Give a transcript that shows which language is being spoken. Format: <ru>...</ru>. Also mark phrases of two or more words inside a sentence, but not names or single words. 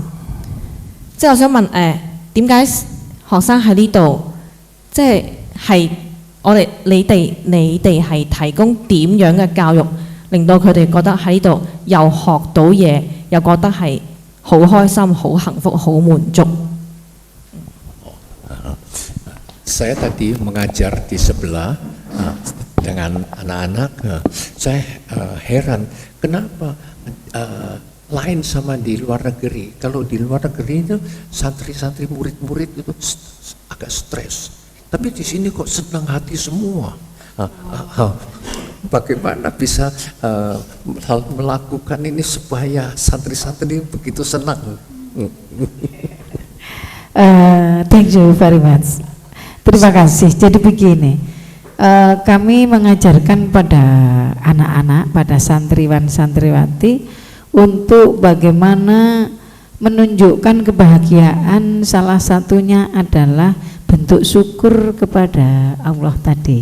<yue>即係我想問點解學生喺呢度，即係你哋係提供點樣嘅教育，令到佢哋覺得喺呢度又學到嘢，又覺得係好開心、好幸福、好滿足。</yue> <id>Saya tadi mengajar di sebelah dengan anak-anak, saya heran kenapa lain sama di luar negeri. Kalau di luar negeri itu santri-santri murid-murid itu agak stres, tapi di sini kok senang hati semua. Bagaimana bisa melakukan ini supaya santri-santri begitu senang?</id> <en>Thank you very much.</en> <id>Terima kasih. Jadi begini, kami mengajarkan pada anak-anak, pada santriwan-santriwati untuk bagaimana menunjukkan kebahagiaan. Salah satunya adalah bentuk syukur kepada Allah tadi.</id>